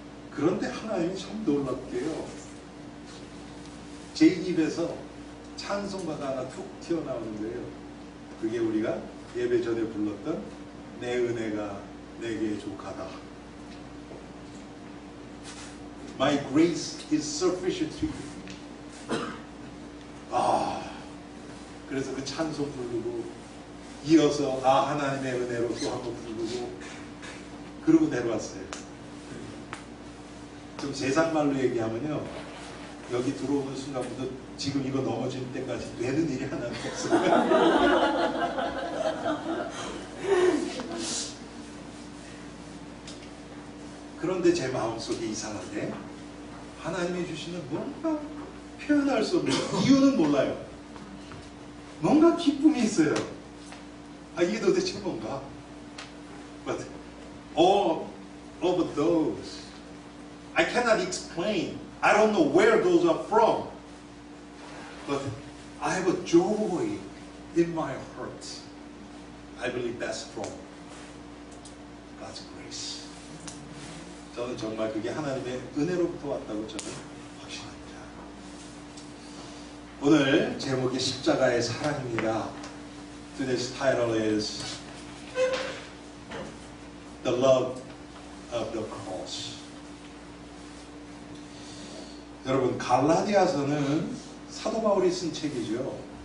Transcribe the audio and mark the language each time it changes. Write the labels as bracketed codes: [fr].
[ko] 그런데 하나님이 참 놀랍게요. 제 입에서 찬송가가 하나 툭 튀어나오는 거예요. 그게 우리가 예배 전에 불렀던 내 은혜가 내게 족하다. [en] My grace is sufficient to you. [ko] 그래서 그 찬송 부르고 이어서 하나님의 은혜로 또 한 번 부르고 그러고 내려왔어요. 좀 세상말로 얘기하면요. 여기 들어오는 순간부터 지금 이거 넘어질 때까지 되는 일이 하나도 없어요. 그런데 제 마음속에 이상하게 하나님이 주시는 뭔가 표현할 수 없는 이유는 몰라요. 뭔가 기쁨이 있어요. 이게 도대체 뭔가? [en] But all of those I cannot explain. I don't know where those are from. But I have a joy in my heart. I believe that's from God's grace. [ko] 저는 정말 그게 하나님의 은혜로부터 왔다고 저는 확신합니다. 오늘 제목이 십자가의 사랑입니다. [en] Today's title is The Love of the Cross. [ko] 여러분 갈라디아서는 사도 바울이 쓴 책이죠.